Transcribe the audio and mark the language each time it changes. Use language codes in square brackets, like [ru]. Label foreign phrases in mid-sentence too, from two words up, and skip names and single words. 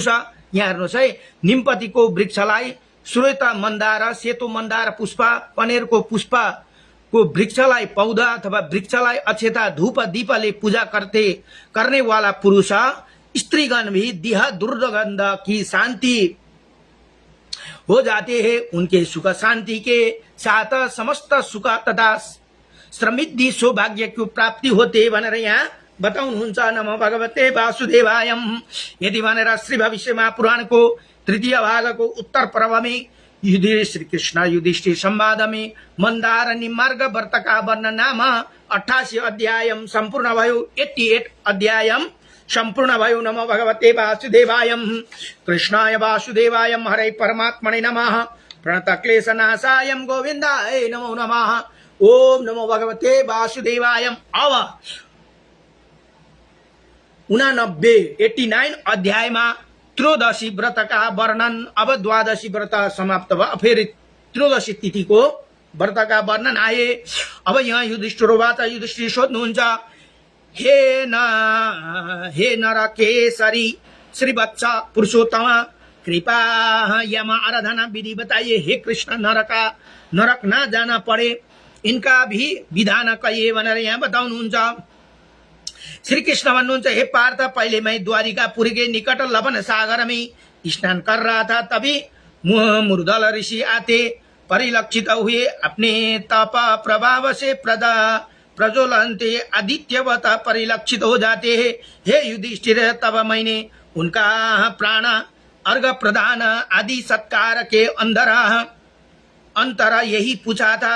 [ne] यहाँ हेर्नुहोस् है, निमपति को वृक्षलाई, श्वेत मंदार, सेतो मंदार पुष्प, कनेर को पुष्प को वृक्षलाई, पौधा अथवा वृक्षलाई अक्षता धूप दीपले [hi] पूजा करने वाला पुरुष स्त्रीगण भी देह दुर्गंध की शांति हो जाते हैं। उनके सुख शांति के साथ समस्त सुख तथा समृद्धि सौभाग्य की प्राप्ति होते [ne] भनेर यहाँ बताउनुहुन्छ। [sa] नमो भगवते वासुदेवाय। [ne] यदि भनेर श्री भविष्य महापुराण को तृतीय भाग को उत्तर पर्व में श्री कृष्ण युधिष्ठिर संवाद में मंदार निमार्ग व्रत का वर्णन नाम 88 अध्याय संपूर्ण भयो। 88 अध्याय संपूर्ण भयो। नमो भगवते वासुदेवाय। [sa] कृष्णाय वासुदेवाय हरे परमात्मने नमः। प्रणत क्लेशनाशाय गोविंदाय नमो नमः। ओम नमो भगवते वासुदेवाय। [hi] अब 89 अध्याय में त्रयोदशी व्रत का वर्णन। [ne] अब द्वादशी व्रत समाप्त भयो, फेरि त्रयोदशी तिथि को व्रत [hi] का वर्णन आए। [ne] अब यहाँ युधिष्ठिर सोध्नुहुन्छ, हे नरकेसरी श्रीवत्स पुरुषोत्तम, [hi] कृपा यम आराधना विधि बताइए। हे कृष्ण, नरक ना जाना पड़े इनका भी विधान कहिए [ne] भनेर यहाँ बताउनुहुन्छ। श्री कृष्ण भन्नुहुन्छ, [hi] हे पार्थ, पहले मैं द्वारिकापुरी के निकट लवन सागर में स्नान कर रहा था, तभी मुरुदल ऋषि आते परिलक्षित हुए। अपने तप प्रभाव से प्रज्वलनते आदित्यवत परिलक्षित हो जाते हैं। हे युधिष्ठिर, तब मैंने उनका प्राण अर्घ प्रदान आदि सत्कार के अंतर यही पूछा था।